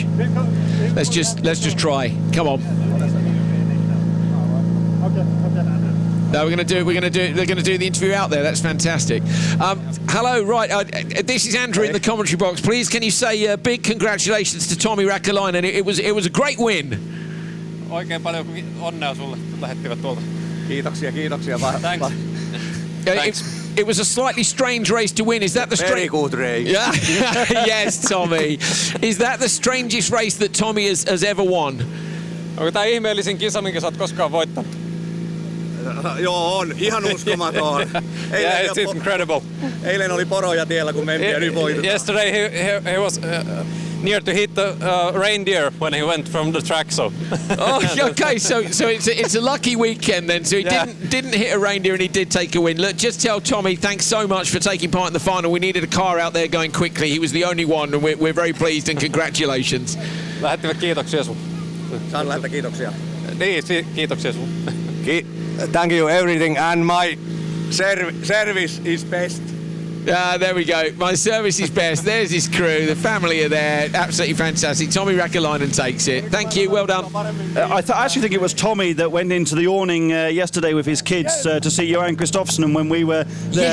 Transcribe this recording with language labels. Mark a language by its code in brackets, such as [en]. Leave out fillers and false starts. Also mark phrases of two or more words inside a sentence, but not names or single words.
[en] Let's just try. Come on. No, we're going to do it. They're going to do the interview out there. That's fantastic. Hello, right. This is Andrew in the commentary box. Please, can you say big congratulations to Tommi Räikkönen? It was a great win. [fi] Oikein paljon onnea sulle lähettivät tuolta. Kiitoksia. [en] Thanks. It was a slightly strange race to win. Is that the Very good race. Yeah. Yes, Tommi. Is that the strangest race that Tommi has ever won? [fi] Onko tää ihmeellisin kisa, minkä sä oot koskaan voittanut? Joo, on. Ihan uskomaton. [en] Yeah, it's incredible. [fi] Eilen oli poroja tiellä, kun mentiin ja nyt voitetaan. [en] Yesterday he was near to hit the reindeer when he went from the track. So. Oh, okay. So it's a lucky weekend then. So he didn't hit a reindeer and he did take a win. Look, just tell Tommi thanks so much for taking part in the final. We needed a car out there going quickly. He was the only one, and we're very pleased and congratulations. [fi] Lähettivät kiitoksia sun. Saan lähettää kiitoksia. Niin, kiitoksia sun. [en] Thank you everything, and my service is best. There we go. My service is best. There's his crew. The family are there. Absolutely fantastic. Tommi Räikkönen takes it. Thank you. Well done. I actually think it was Tommy that went into the awning yesterday with his kids to see Johan Kristoffersson, and when we were there,